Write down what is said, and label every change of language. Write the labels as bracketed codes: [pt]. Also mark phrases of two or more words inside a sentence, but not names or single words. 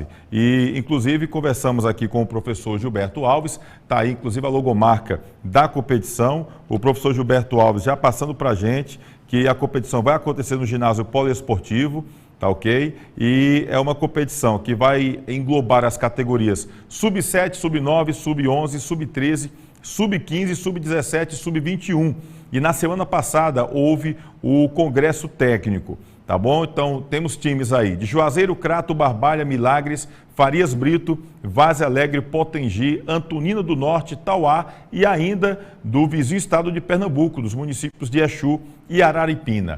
[pt] E, inclusive, conversamos aqui com o professor Gilberto Alves, está aí, inclusive, a logomarca da competição. O professor Gilberto Alves já passando para a gente que a competição vai acontecer no ginásio poliesportivo, tá ok? E é uma competição que vai englobar as categorias sub-7, sub-9, sub-11, sub-13, sub-15, sub-17 e sub-21. E na semana passada houve o congresso técnico. Tá bom? Então, temos times aí de Juazeiro, Crato, Barbalha, Milagres, Farias Brito, Várzea Alegre, Potengi, Antonina do Norte, Tauá e ainda do vizinho estado de Pernambuco, dos municípios de Exu e Araripina.